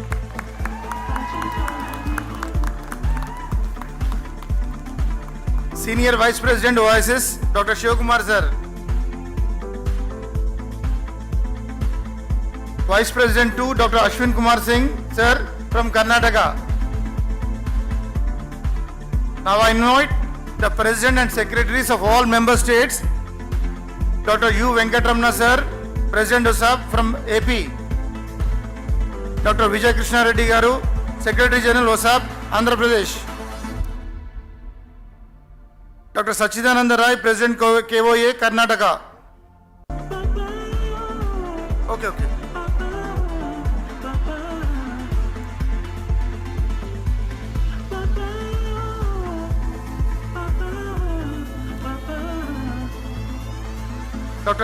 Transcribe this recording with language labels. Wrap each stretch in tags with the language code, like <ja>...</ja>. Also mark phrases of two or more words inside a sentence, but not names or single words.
<en>Senior Vice President Oasis, Dr. Shivakumar sir. Vice President 2, Dr. Ashwin Kumar Singh sir from Karnataka. Now I invite the President and Secretaries of all member states, Dr. U. Venkatramana sir, President OSAP from AP. Dr. Vijay Krishna Reddy Garu, Secretary General OSAP, Andhra Pradesh. Dr. Sachidananda Rai, President KOA, Karnataka. Okay. Dr.</en>